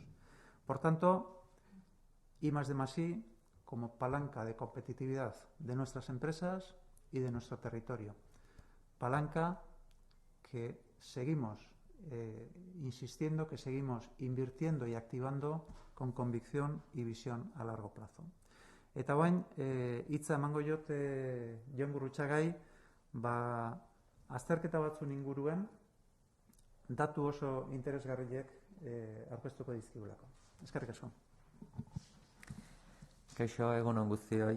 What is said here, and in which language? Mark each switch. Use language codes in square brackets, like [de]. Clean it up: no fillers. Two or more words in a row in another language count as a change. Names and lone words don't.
[es] Por tanto, I+D+I como palanca de competitividad de nuestras empresas y de nuestro territorio. Palanca que seguimos insistiendo, que seguimos invirtiendo y activando con convicción y visión a largo plazo. [eu] Eta orain, hitza emango jot Jon Gurrutxagai, azterketa batzun inguruan datu oso interesgarriek aurkeztuko dizkigulako. Eskerrik asko. Kaixo, egun on guztioi.